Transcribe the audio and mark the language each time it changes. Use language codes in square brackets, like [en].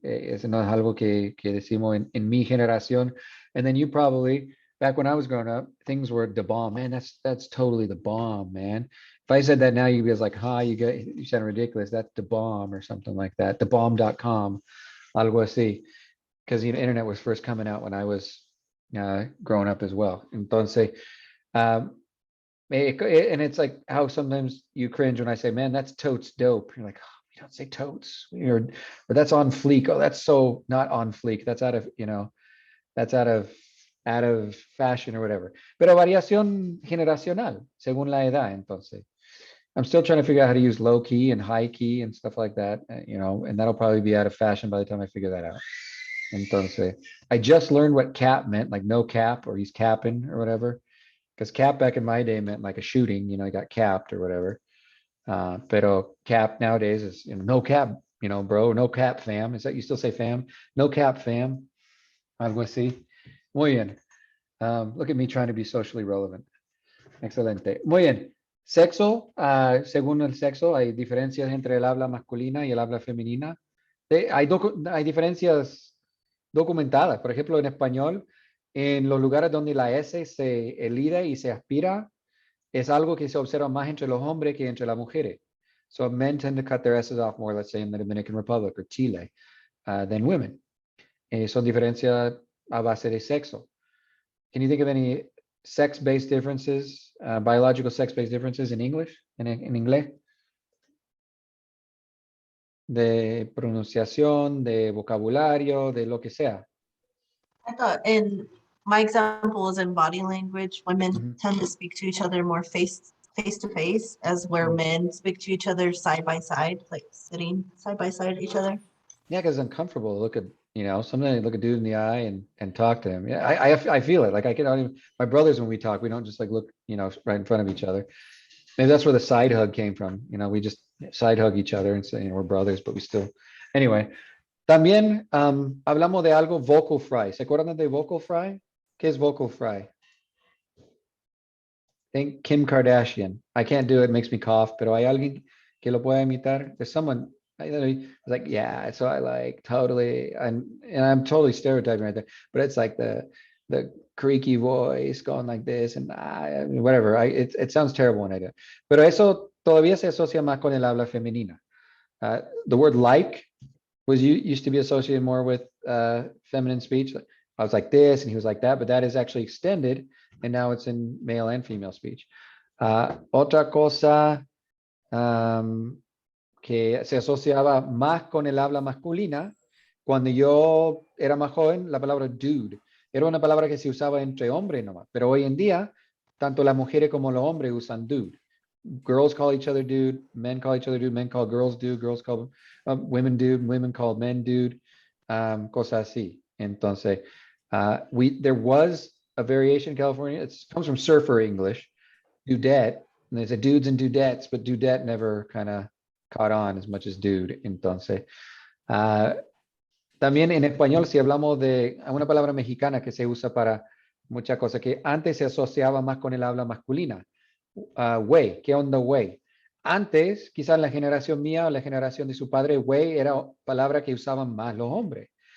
[es] Eso no es algo que decimos en mi generación. [en] And then you probably, back when I was growing up, things were the bomb. Man, that's totally the bomb, man. If I said that now, you'd be like, you sound ridiculous. That's the bomb or something like that. Thebomb.com, [es] algo así. [en] Because the internet was first coming out when I was growing up as well. Entonces, and it's like how sometimes you cringe when I say, man, that's totes dope. You're like, oh, you don't say totes. Or that's on fleek. Oh, that's so not on fleek. That's out of, that's out of fashion or whatever. [es] Pero variación generacional, según la edad, entonces. [en] I'm still trying to figure out how to use low key and high key and stuff like that, and that'll probably be out of fashion by the time I figure that out. Entonces, I just learned what cap meant, like no cap, or he's capping or whatever. Because cap back in my day meant like a shooting, I got capped or whatever. Pero cap nowadays is, no cap, bro, no cap fam. Is that, you still say fam? No cap fam. [es] Algo así. Muy bien. [en] Look at me trying to be socially relevant. [es] Excelente. Muy bien. Sexo, según el sexo, hay diferencias entre el habla masculina y el habla femenina. Hay diferencias documentadas. Por ejemplo, en español, en los lugares donde la S se elide y se aspira, es algo que se observa más entre los hombres que entre las mujeres. [en] So men tend to cut their S's off more, let's say, in the Dominican Republic or Chile, than women. [es] Son diferencias a base de sexo. [en] Can you think of any sex-based differences, biological sex-based differences in English, [es] en inglés? De pronunciación, de vocabulario, de lo que sea. [en] I thought my example was in body language. Women tend to speak to each other more face to face, as where men speak to each other side by side, like sitting side by side each other. Yeah, because it's uncomfortable to look at, sometimes look a dude in the eye and talk to him. Yeah, I feel it. Like I can even, my brothers, when we talk, we don't just like look, right in front of each other. Maybe that's where the side hug came from. We just side hug each other and say, we're brothers, but we still, anyway. [es] También hablamos de algo, vocal fry. ¿Se acuerdan de vocal fry? ¿Qué es vocal fry? [en] Think Kim Kardashian. I can't do it, makes me cough, [es] pero hay alguien que lo pueda imitar. [en] There's someone, I was like, yeah, so I like totally, and I'm totally stereotyping right there, but it's like the creaky voice going like this and whatever. It sounds terrible when I do it. [es] Pero eso todavía se asocia más con el habla femenina. [en] The word like used to be associated more with feminine speech. I was like this and he was like that, but that is actually extended and now it's in male and female speech. [es] Otra cosa que se asociaba más con el habla masculina, cuando yo era más joven, la palabra dude era una palabra que se usaba entre hombres nomás, pero hoy en día, tanto las mujeres como los hombres usan dude. [en] Girls call each other dude, men call each other dude, men call girls dude, girls call women dude, women call men dude, [es] cosas así. [en] Entonces, there was a variation in California. It comes from surfer English, dudette. And there's a dudes and dudettes, but dudette never kind of caught on as much as dude. [es] Entonces, también en español, si hablamos de una palabra mexicana que se usa para muchas cosas, que antes se asociaba más con el habla masculina. Güey, ¿qué onda güey? Antes, quizás la generación mía o la generación de su padre, güey era palabra que usaban más los hombres.